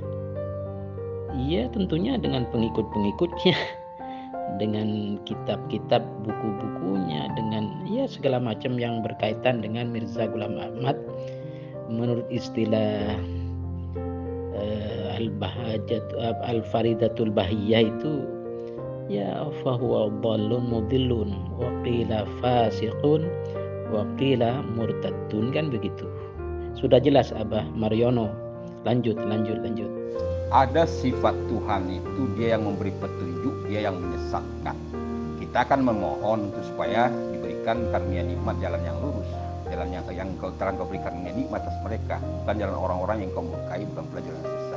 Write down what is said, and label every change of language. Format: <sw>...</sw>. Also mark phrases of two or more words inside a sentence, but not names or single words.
<id>Iya tentunya dengan pengikut-pengikutnya, dengan kitab-kitab buku-bukunya, dengan ya segala macam yang berkaitan dengan Mirza Ghulam Ahmad. Menurut istilah Al-Faridatul Bahiyah itu ya</id> <ar>فهو ضال مضل وقيل فاسق وقيل مرتد,</ar> <id>kan begitu. Sudah jelas Abah Mariono. Lanjut. Ada sifat Tuhan itu dia yang memberi petunjuk, dia yang menyesatkan. Kita akan memohon untuk supaya diberikan karunia nikmat jalan yang lurus, jalan yang kau berikan nikmat atas mereka, bukan jalan orang-orang yang kau murkai, bukan pula jalan yang sesat.</id>